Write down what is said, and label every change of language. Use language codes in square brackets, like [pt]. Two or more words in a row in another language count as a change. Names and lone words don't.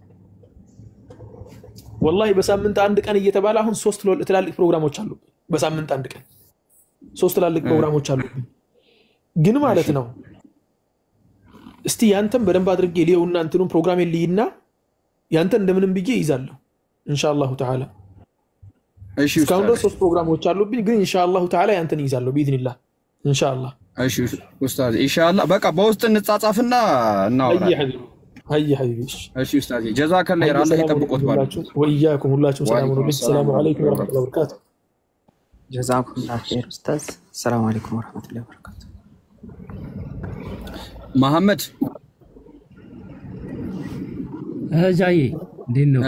[am] ወላሂ በሳምንት አንድ ቀን እየተባለ አሁን 3 ትላልቅ ፕሮግራሞች አሉ በሳምንት አንድ ቀን 3 ትላልቅ ፕሮግራሞች አሉ ግን ማለት ነው እስቲ ያንተም በደንብ አድርጌ ሊውና እንትኑን ፕሮግራም ልይና ያንተ እንደምንም ብዬ ይዛለሁ [ar] إن شاء الله تعالى [am] እሺ እስካሁን 3 ፕሮግራሞች አሉብኝ ግን [ar] إن شاء الله تعالى [am] ያንተን ይዛለሁ [ar] بإذن الله إن شاء الله [am] እሺ ኡስታዝ ኢንሻአላህ በቃ በውስጥ እንጻጻፍና እናወራለን [ar] هيا حبيبي [am] እሺ ኡስታዝ [ar] جزاك الله خير [am] አላህ ይጠብቁት ባላችሁ [ar] ወያኩም ሁላችሁም السلام عليكم ورحمة الله وبركاته جزاكم الله خير أستاذ السلام عليكم ورحمة الله وبركاته [am] መሐመድ ጃዬ እንዴት ነው